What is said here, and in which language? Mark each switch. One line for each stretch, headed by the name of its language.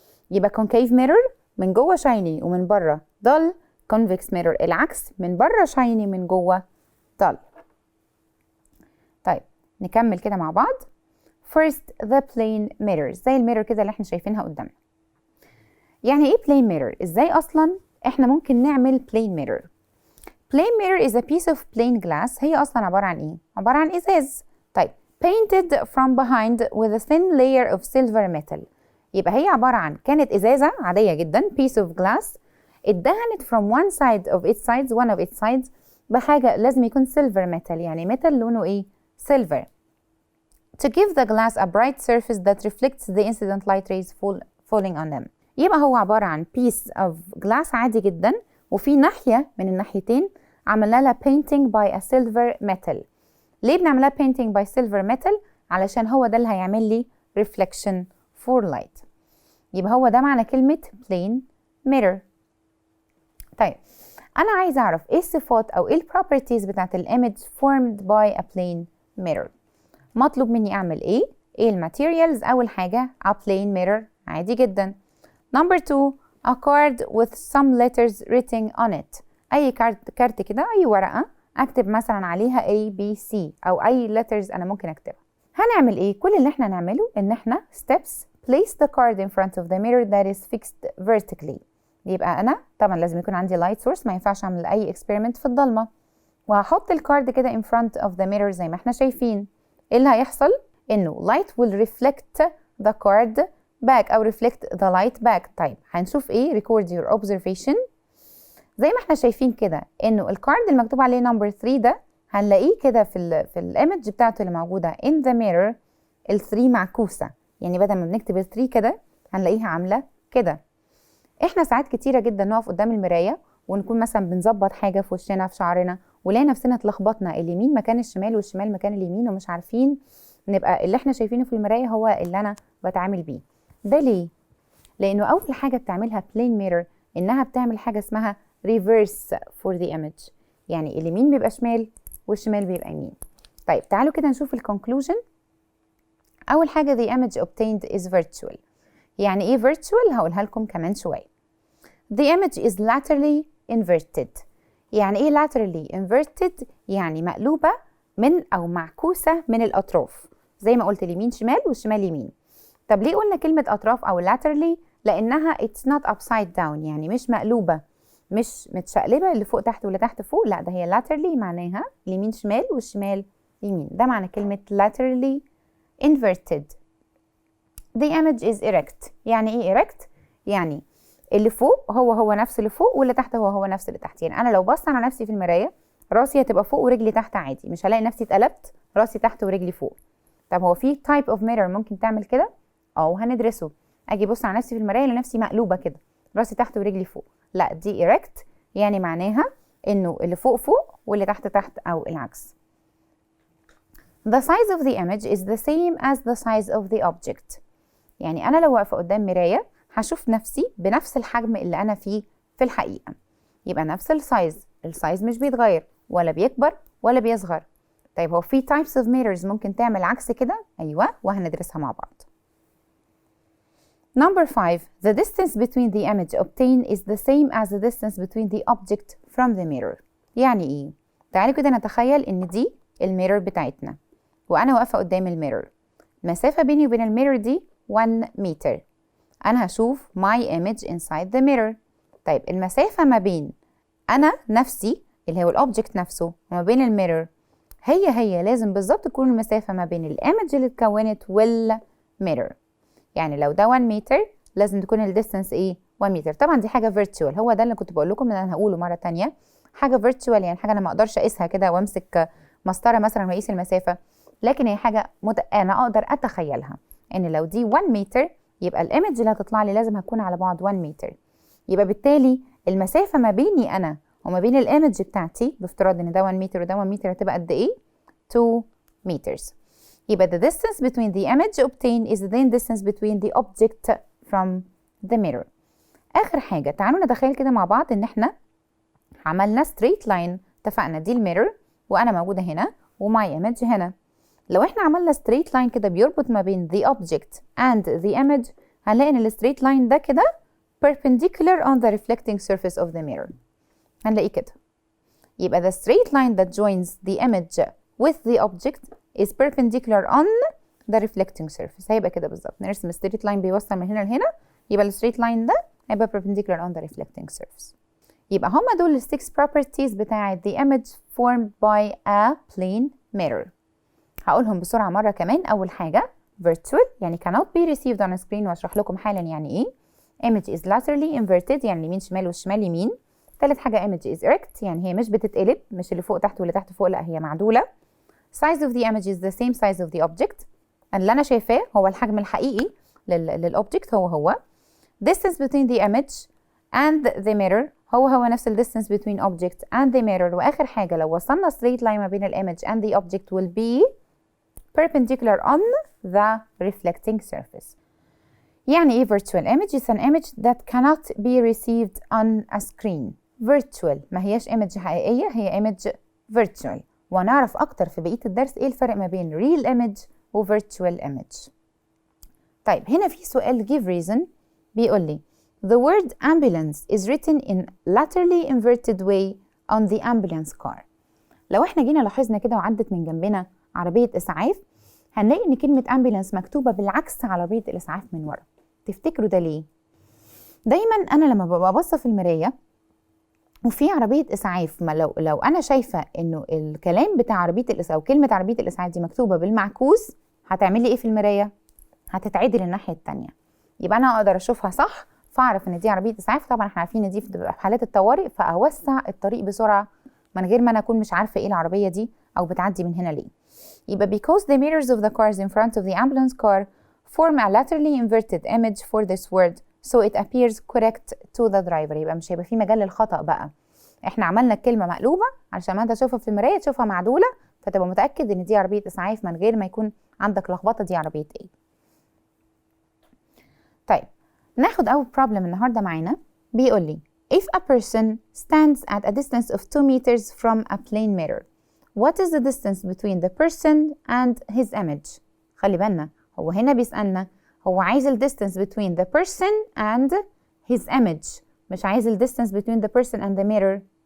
Arabic: يبقى concave mirror من جوه shiny ومن بره dull. convex mirror العكس، من بره shiny من جوه dull. طيب نكمل كده مع بعض. first the plain mirrors زي الميرور كده اللي احنا شايفينها قدامنا. يعني ايه plain mirror؟ ازاي اصلا احنا ممكن نعمل plain mirror؟
English: plain mirror is a piece of plain glass.
Arabic: هي أصلا عبارة عن إيه؟ عبارة عن إزاز.
English: طيب painted from behind with a thin layer of silver metal.
Arabic: يبقى هي عبارة عن كانت إزازة عادية جدا piece of glass اتدهنت
English: from one side of its sides one of its sides
Arabic: بحاجة لازم يكون silver metal، يعني metal لونه إيه؟ silver.
English: to give the glass a bright surface that reflects the incident light rays falling on them.
Arabic: يبقى هو عبارة عن piece of glass عادي جدا، وفي ناحية من الناحيتين عملنا لها painting by a silver metal. ليه بنعملها painting by silver metal؟ علشان هو ده اللي هيعمل لي
English: reflection for light.
Arabic: يبقى هو ده معنى كلمة plain
English: mirror.
Arabic: طيب أنا عايزة أعرف إيه الصفات أو إيه البروبرتيز بتاعت الإيمج formed by a plane mirror. مطلوب مني أعمل إيه؟ إيه الماتيريالز؟ أول حاجة a plane mirror عادي جدا.
English: Number 2 a card with some letters written on it.
Arabic: أي كارت كده، أي ورقة أكتب مثلا عليها A B C أو أي letters أنا ممكن أكتبها. هنعمل إيه؟ كل اللي إحنا نعمله إن إحنا
English: steps place the card in front of the mirror that is fixed vertically.
Arabic: يبقى أنا طبعا لازم يكون عندي light source، ما ينفعش أعمل أي experiment في الضلمة، وهحط الكارد كده in front of the mirror زي ما إحنا شايفين. إيه اللي هيحصل؟ إنه
English: light will reflect the card back أو reflect the light back.
Arabic: طيب هنشوف إيه؟
English: record your observation.
Arabic: زي ما إحنا شايفين كده إنه الكارد المكتوب عليه number 3 ده هنلاقيه كده في الإيمج بتاعته اللي موجودة in the mirror ال3 معكوسة، يعني بدل ما بنكتب ال3 كده هنلاقيها عاملة كده. إحنا ساعات كتيرة جدا نقف قدام المراية ونكون مثلا بنظبط حاجة في وشنا في شعرنا ونلاقي نفسنا اتلخبطنا، اليمين مكان الشمال والشمال مكان اليمين ومش عارفين نبقى اللي احنا شايفينه في المراية هو اللي أنا بتعامل بيه. ده ليه؟ لأنه أول حاجة بتعملها plane mirror إنها بتعمل حاجة اسمها
English: reverse for the image،
Arabic: يعني اليمين بيبقى شمال والشمال بيبقى يمين. طيب تعالوا كده نشوف الكونكلوجن. أول حاجة
English: the image obtained is virtual.
Arabic: يعني إيه virtual؟ هقولها لكم كمان شوية.
English: The image is laterally inverted.
Arabic: يعني إيه laterally inverted؟ يعني مقلوبة من أو معكوسة من الأطراف، زي ما قلت اليمين شمال والشمال يمين. طب ليه قلنا كلمة أطراف أو laterally؟ لأنها
English: it's not upside down،
Arabic: يعني مش مقلوبة، مش متشقلبة اللي فوق تحت واللي تحت فوق، لا ده هي laterally معناها اليمين شمال والشمال يمين. ده معنى كلمة laterally inverted.
English: The image is erect.
Arabic: يعني إيه erect؟ يعني اللي فوق هو نفس اللي فوق واللي تحت هو نفس اللي تحت. يعني أنا لو بصت على نفسي في المراية راسي هتبقى فوق ورجلي تحت عادي، مش هلاقي نفسي اتقلبت راسي تحت ورجلي فوق. طب هو في type of mirror ممكن تعمل كده؟ هندرسه. أجي بص على نفسي في المراية لنفسي مقلوبة كده، راسي تحت ورجلي فوق. لا دي erect، يعني معناها إنه اللي فوق فوق واللي تحت تحت أو العكس.
English: The size of the image is the same as the size of the object.
Arabic: يعني أنا لو واقفة قدام مراية هشوف نفسي بنفس الحجم اللي أنا فيه في الحقيقة، يبقى نفس السايز مش بيتغير ولا بيكبر ولا بيصغر. طيب هو في
English: types of mirrors
Arabic: ممكن تعمل عكس كده؟ أيوة، وهندرسها مع بعض.
English: Number 5 the distance between the image obtained is the same as the distance between the object from the mirror.
Arabic: يعني إيه؟ تعالوا كده نتخيل إن دي الميرور بتاعتنا وأنا واقفة قدام الميرور. المسافة بيني وبين الميرور دي 1 متر. أنا هشوف
English: my image inside the mirror.
Arabic: طيب المسافة ما بين أنا نفسي اللي هو الأوبجكت نفسه وما بين الميرور هي لازم بالظبط تكون المسافة ما بين الإيمج اللي اتكونت والميرور. يعني لو ده 1 متر لازم تكون الديستانس إيه؟ 1 متر. طبعا دي حاجة فيرتشوال، هو ده اللي كنت بقول لكم إن أنا هقوله مرة تانية. حاجة فيرتشوال يعني حاجة أنا ما أقدرش أقيسها كده وأمسك مسطرة مثلا وأقيس المسافة، لكن هي حاجة أنا أقدر أتخيلها إن لو دي 1 متر يبقى الإيمج اللي هتطلع لي لازم هتكون على بعد 1 متر. يبقى بالتالي المسافة ما بيني أنا وما بين الإيمج بتاعتي بافتراض إن ده 1 متر وده 1 متر هتبقى قد إيه؟ 2 meters.
English: يبقى the distance between the image obtained is the distance between the object from the mirror.
Arabic: آخر حاجة تعالوا نتخيل كده مع بعض إن إحنا عملنا straight line. اتفقنا دي الميرور وأنا موجودة هنا وماي image هنا.
English: لو إحنا عملنا straight line كده بيربط ما بين the object and the image هنلاقي إن straight line ده كده perpendicular on the reflecting surface of the mirror.
Arabic: هنلاقيه كده.
English: يبقى the straight line that joins the image with the object is perpendicular on the reflecting surface.
Arabic: هيبقى كده بالظبط.
English: نرسم straight line بيوصل من هنا لهنا، يبقى straight line ده هيبقى perpendicular on the reflecting surface. يبقى هما دول 6 properties بتاعة the image formed by a plane mirror.
Arabic: هقولهم بسرعة مرة كمان. أول حاجة virtual يعني
English: cannot be received on a screen،
Arabic: وأشرح لكم حالا يعني إيه.
English: image is laterally inverted
Arabic: يعني اليمين شمال والشمال يمين. ثالث حاجة
English: image is erect
Arabic: يعني هي مش بتتقلب، مش اللي فوق تحت واللي تحت فوق، لا هي معدولة.
English: size of the image is the same size of the object.
Arabic: اللي أنا شايفاه هو الحجم الحقيقي للأوبجكت هو.
English: distance between the image and the mirror هو نفس ال distance between object and the mirror. وآخر حاجة لو وصلنا straight line ما بين ال image and the object will be perpendicular on the reflecting surface.
Arabic: يعني ايه virtual image؟
English: It's an image that cannot be received on a screen.
Arabic: virtual ما هياش image حقيقية، هي image virtual. ونعرف أكتر في بقية الدرس ايه الفرق ما بين real image و virtual image. طيب هنا في سؤال
English: give reason
Arabic: بيقول لي
English: the word ambulance is written in laterally inverted way on the ambulance car.
Arabic: لو احنا جينا لاحظنا كده وعدت من جنبنا عربية إسعاف، هنلاقي إن كلمة ambulance مكتوبة بالعكس على عربية الإسعاف من ورا. تفتكروا ده ليه؟ دايما أنا لما ببقى باصة في المراية وفي عربية إسعاف، ما لو أنا شايفة إنه الكلام بتاع عربية الإسعاف وكلمة عربية الإسعاف دي مكتوبة بالمعكوس، هتعملي إيه في المراية؟ هتتعدل الناحية التانية. يبقى أنا أقدر أشوفها صح، فأعرف إن دي عربية إسعاف. طبعا إحنا عارفين إن دي في حالات الطوارئ، فأوسع الطريق بسرعة من غير ما أنا أكون مش عارفة إيه العربية دي أو بتعدي من هنا ليه. يبقى
English: because the mirrors of the cars in front of the ambulance car form a laterally inverted image for this word so it appears correct to the driver.
Arabic: يبقى مش هيبقى في مجال للخطأ بقى. احنا عملنا الكلمة مقلوبة علشان ما انت تشوفها في المراية تشوفها معدولة، فتبقى متأكد ان دي عربية اسعاف من غير ما يكون عندك لخبطة دي عربية ايه. طيب ناخد اول problem النهاردة معانا. بيقول لي
English: if a person stands at a distance of 2 meters from a plane mirror, what is the distance between the person and his image?
Arabic: خلي بالنا هو هنا بيسألنا، هو عايز
English: ال distance between the person and his image،
Arabic: مش عايز
English: ال distance between the person and the mirror.